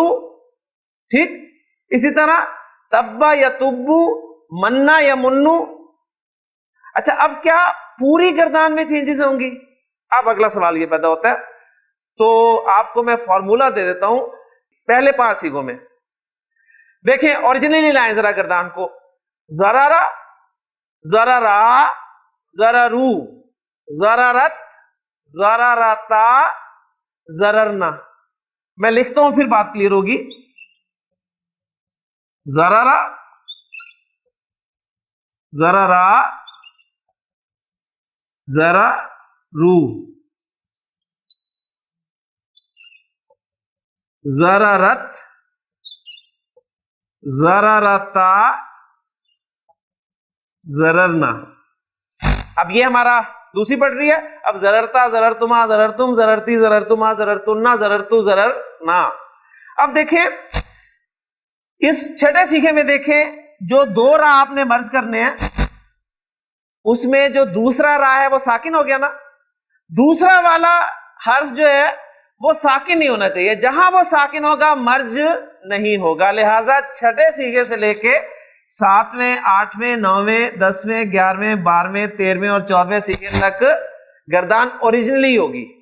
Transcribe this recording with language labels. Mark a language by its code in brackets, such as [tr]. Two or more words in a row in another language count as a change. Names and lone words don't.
[ur] ٹھیک اسی طرح [ar] تبا یتبو, منا یمنو. [ur] اچھا اب کیا پوری گردان میں چینجز ہوں گی؟ اب اگلا سوال یہ پیدا ہوتا ہے. تو آپ کو میں فارمولا دے دیتا ہوں پہلے 5 صیغوں میں. دیکھیں اوریجنلی لائیں ذرا گردان کو. [ar] ذرارا, ذرارا, ذرارو, ذرارت, ذرارتا, ذررنا. [ur] میں لکھتا ہوں پھر بات کلیئر ہوگی. [ar] ذرارا, ذرارا, ذرا رو, ذرارت, ذرارتا, ذررنا. [ur] اب یہ ہمارا دوسری پڑھ رہی ہے. [ar] اب ضررتا, ضررتما, ضررتم, ضررتی, ضررتما, ضررتنا, ضررتو, ضررنا. [ur] اب دیکھیں اس چھٹے صیغے میں دیکھیں جو دو را آپ نے مرج کرنے ہیں اس میں جو دوسرا را ہے وہ ساکن ہو گیا نا. دوسرا والا حرف جو ہے وہ ساکن نہیں ہونا چاہیے. جہاں وہ ساکن ہوگا مرج نہیں ہوگا. لہذا چھٹے صیغے سے لے کے 7ویں 8ویں 9ویں 10ویں 11ویں 12ویں 13ویں اور 14ویں صیغے تک گردان اوریجنلی ہوگی.